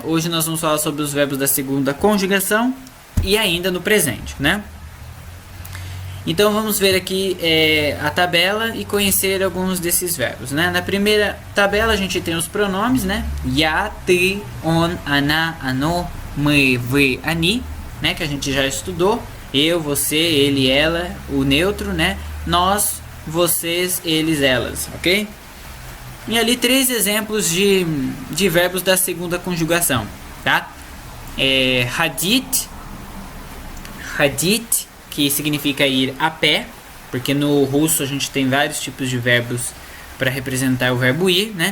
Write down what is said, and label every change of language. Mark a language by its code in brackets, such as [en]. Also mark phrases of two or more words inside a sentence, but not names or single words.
[pt] Hoje nós vamos falar sobre os verbos da segunda conjugação e ainda no presente, né? Então vamos ver aqui a tabela e conhecer alguns desses verbos, né? Na primeira tabela a gente tem os pronomes, né? [ru] я, ты, он, она, оно, мы, вы, они, [pt] né? Que a gente já estudou. Eu, você, ele, ela, o neutro, né? Nós, vocês, eles, elas, ok? E ali 3 exemplos de verbos da segunda conjugação, tá? Hadit, que significa ir a pé, porque no russo a gente tem vários tipos de verbos para representar o verbo ir, né?